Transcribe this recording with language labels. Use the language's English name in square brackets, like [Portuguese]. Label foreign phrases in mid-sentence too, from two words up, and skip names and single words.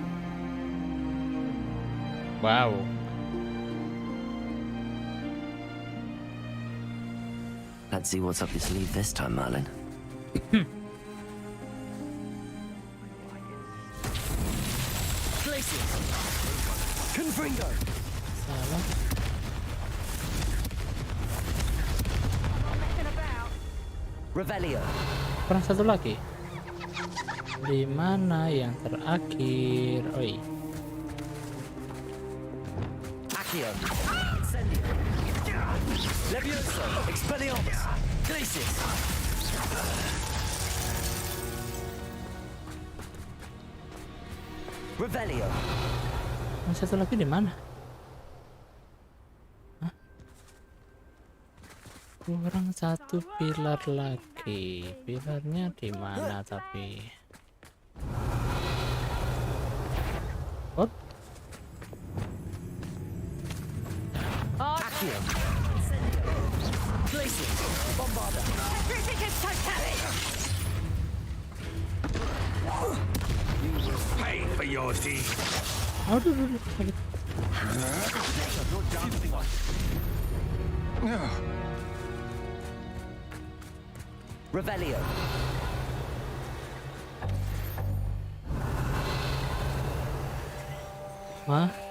[English] Wow. Let's see what's up your sleeve this time, Merlin. Places. [Indonesian] Confringo. Salah. Revelio. Kurang satu lagi. Di mana yang terakhir? Oi. Accio. Incendio. Levioso. Expelliarmus. Glacis. Revelio. Yang satu lagi di mana? Hah? Kurang satu pilar lagi. Pilarnya di mana tapi? Oh. Accio. Glacis. Bombarda. [English] Pay for your deed. [Indonesian] Aduh, sakit. Revelio. Hah?